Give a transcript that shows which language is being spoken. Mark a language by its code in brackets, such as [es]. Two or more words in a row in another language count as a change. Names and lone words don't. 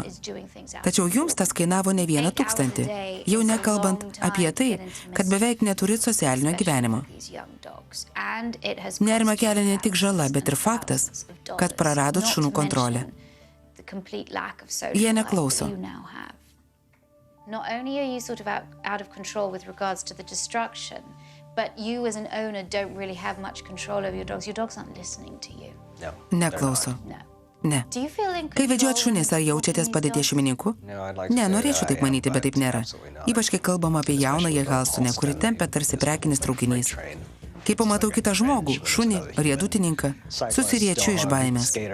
[lt] Tačiau jums tas kainavo ne 1 000, jau nekalbant apie tai, kad beveik neturit socialinio gyvenimo. Nerima kelia ne tik žala, bet ir faktas, kad praradot šunų kontrolę. Jie neklauso. [en] Not only are you sort of out of control with regards to the destruction, but you as an owner don't really have much control over your dogs. Your dogs aren't listening to you. [lt] Neklauso. Ne. Kai vedžiot šunis, ar jaučiatės padėties šeimininku? Ne, norėčiau taip manyti, bet taip nėra. Ypač kai kalbam apie jaunąją Halstonę, kuri tempia tarsi prekinis traukinys. Kai pamatau kitą žmogų, šunį, riedutininką, susiriečiu iš baimės.